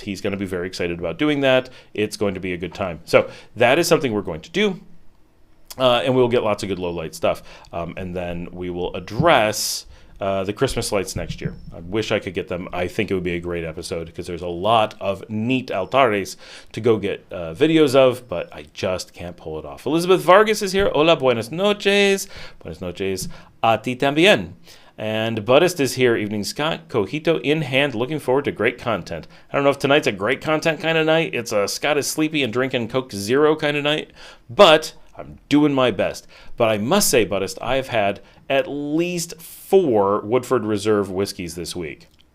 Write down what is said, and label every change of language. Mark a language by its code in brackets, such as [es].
[en] He's going to be very excited about doing that. It's going to be a good time. So that is something we're going to do, and we'll get lots of good low-light stuff, and then we will address... the Christmas lights next year. I wish I could get them. I think it would be a great episode because there's a lot of neat altares to go get videos of, but I just can't pull it off. Elizabeth Vargas is here. [es] Hola, buenas noches. Buenas noches a ti también. [en] And Buddhist is here. Evening, Scott. Cojito in hand. Looking forward to great content. I don't know if tonight's a great content kind of night. It's a Scott is sleepy and drinking Coke Zero kind of night, but I'm doing my best. But I must say, Buddhist, I've had at least 4 Woodford Reserve whiskeys this week.